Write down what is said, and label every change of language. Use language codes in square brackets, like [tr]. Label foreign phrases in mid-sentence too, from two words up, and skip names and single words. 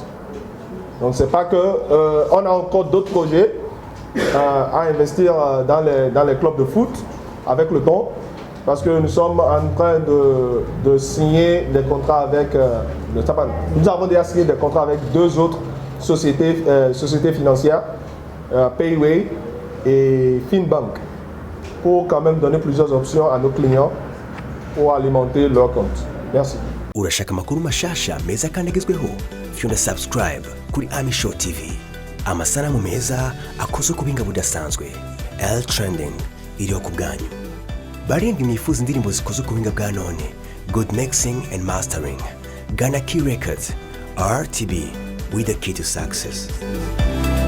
[fr] Donc c'est pas que on a encore d'autres projets à investir dans les clubs de foot avec le temps, parce que nous sommes en train de signer des contrats avec nous avons déjà signé des contrats avec 2 autres sociétés financières, Payway et Finbank, pour quand même donner plusieurs options à nos clients pour alimenter leur compte. Merci. [rn] Urashaka amakuru mashasha meza kandi agezweho, fyunda subscribe kuri Ami Show TV. Amasanamu meza akozwe ku buhinga budasanzwe. L Trending iriho ku bwanyu. Barindwi mwifuza indirimbo zikozwe ku buhinga bwa none. [en] Good mixing and mastering. Ghana Key Records. RTB, with the key to success.